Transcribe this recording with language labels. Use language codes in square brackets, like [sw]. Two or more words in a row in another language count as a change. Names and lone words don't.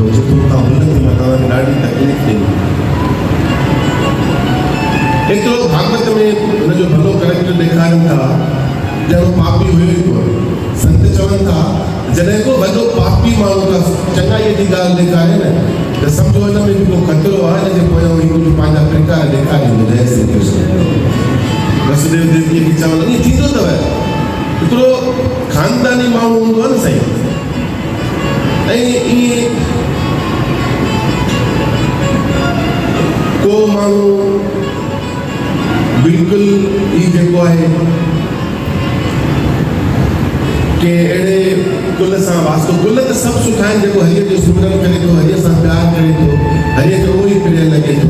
[sd] जेको खां हुनखे मां तव्हांखे ॾाढी तकलीफ़ ॾिनी। एतिरो भागवत में हुनजो भलो करेक्टर ॾेखारनि था ॼणो पापी हुयो ई कोन। संत चवनि था जॾहिं को वॾो पापी माण्हू का चङाईअ जी ॻाल्हि ॾेखारे न त सम्झो हिन में बि को ख़तरो आहे, हिनजे पोयां कुझु पंहिंजा प्रकार ॾेखारींदो। जय श्री कृष्ण। वसुदेव देवकीअ खे चवनि ईअं थींदो अथव, हिकिड़ो ख़ानदानी माण्हू हूंदो आहे न साईं, ऐं ईअं को माण्हू बिल्कुलु ई जेको आहे के अहिड़े कुल सां वास्तो, कुल त सभु सुठा आहिनि, जेको हरीअ जो सिमरन करे थो, हरीअ सां प्यार करे थो, हरीअ खे उहो ई प्रिय लॻे थो।